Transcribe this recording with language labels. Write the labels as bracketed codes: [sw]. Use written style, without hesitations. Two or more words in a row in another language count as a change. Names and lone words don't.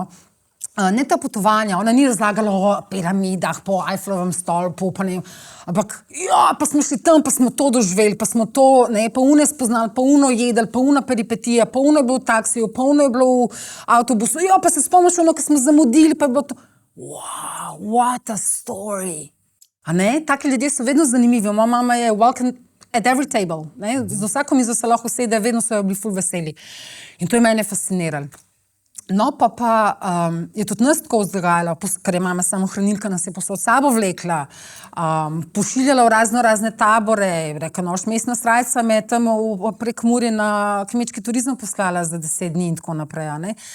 [sl] Ne ta potovanja, ona ni razlagala o piramidah, po Eiffelovem stolpu, pa ne, ampak ja, pa smo šli tam, pa smo to doživeli, pa smo to, ne, pa une spoznali, pa uno jedli, pa una peripetija, pa uno je bilo v taksiju, pa uno je bilo v avtobusu, ja, pa se spomniš ono, ko smo zamudili, pa je bilo to, [en] wow, what a story. [sl] A ne, taki ljudje so vedno zanimivi. Moja mama je [en] welcome at every table, [sl] ne? Z vsako mizo se lahko usede, vedno so bili ful veseli. In to je mene fasciniralo. No, pa je tudi nas tako vzgajala, ker je mama samo hranilka, nas je posod sabo vlekla, pošiljala v razne tabore, rekla, noš mestna srajca me tam prek Mure na kmečki turizem poslala za 10 dni in tako naprej, ne?